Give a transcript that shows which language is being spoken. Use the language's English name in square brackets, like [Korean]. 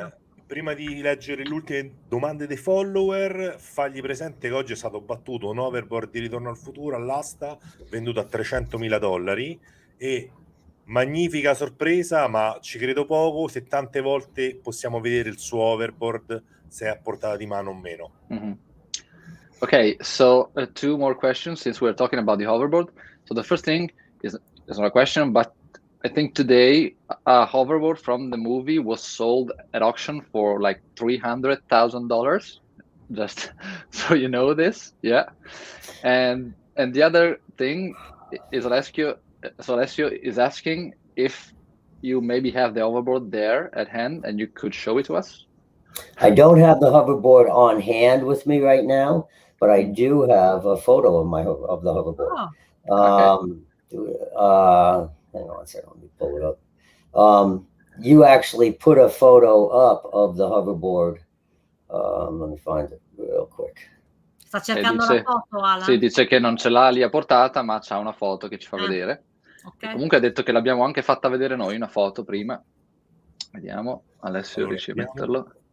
[Italian] Alan, prima di leggere le ultime domande dei follower, fagli presente che oggi è stato battuto un overboard di Ritorno al Futuro all'asta, venduto a $300.000, e magnifica sorpresa, ma ci credo poco se tante volte possiamo vedere il suo overboard, se è a portata di mano o meno. Mm-hmm. [English] Okay, so 2 more questions since we're talking about the hoverboard. So the first thing is not a question, but I think today a hoverboard from the movie was sold at auction for like $300,000. Just so you know this, yeah. And the other thing is Alessio is asking if you maybe have the hoverboard there at hand and you could show it to us. I don't have the hoverboard on hand with me right now, but I do have a photo of the hoverboard. Hang on a second, let me pull it up. You actually put a photo up of the hoverboard. Let me find it real quick. [Italian] Sta cercando la foto, Alan? Sì, dice che non ce l'ha lì a portata, ma c'ha una foto che ci fa vedere. Okay. Comunque ha detto che l'abbiamo anche fatta vedere noi, una foto prima. Vediamo, Alessio riesce a metterlo.